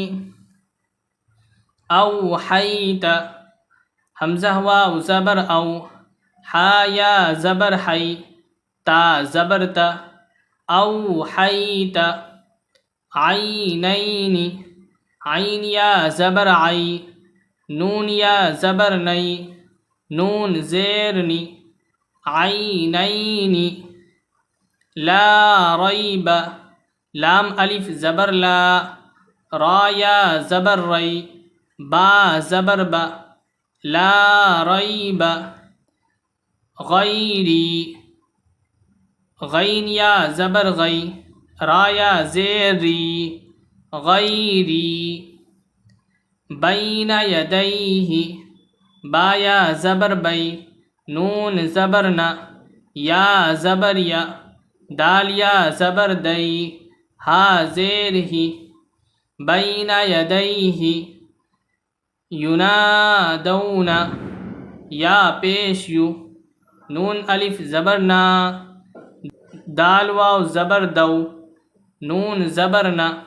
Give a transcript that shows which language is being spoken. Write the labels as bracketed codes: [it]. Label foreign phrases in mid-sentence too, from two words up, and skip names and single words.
[ur] اوحیت، حمزہ واو زبر او، ہا یا زبر حی، تا زبر تا، اوحیت، عینین، عین یا زبر عی، نون یا زبر نئی، نون زیر نی، عینین، [ar] لا ریب، [ur] لام الف زبر لا، را یا زبر ری، با زبر با، [ar] لا ریب، [ur] غیری، غین یا زبر غی، را یا زیر ری، غیری، [ar] بین یدیہ، [ur] با یا زبر بی، نون زبر ن، یا زبر یا، دال یا زبر دئی، ہا زیر ہی، [ar] بین یدیہ، [ur] ینادون، یا پیش یو، نون الف زبر نا، دال واو زبر دو، نون زبر نا،